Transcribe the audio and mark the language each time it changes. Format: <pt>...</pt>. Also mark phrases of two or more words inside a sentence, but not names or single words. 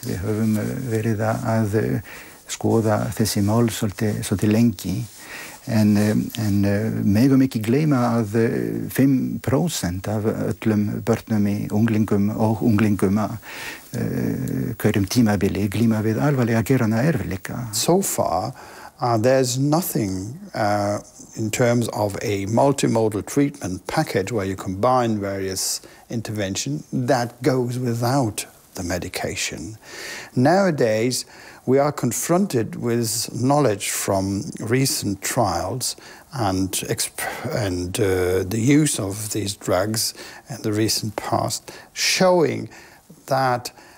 <is>Við höfum verið að skoða þessi mál svolítið lengi en megum ekki gleyma að 5% af öllum börnum unglingum hverjum tímabili glíma við alvarlega geðræna erfiðleika.</is> <en>So far, there's nothing in terms of a multimodal treatment package where you combine various interventions that goes without the medication. Nowadays, we are confronted with knowledge from recent trials and the use of these drugs in the recent past, showing that</en>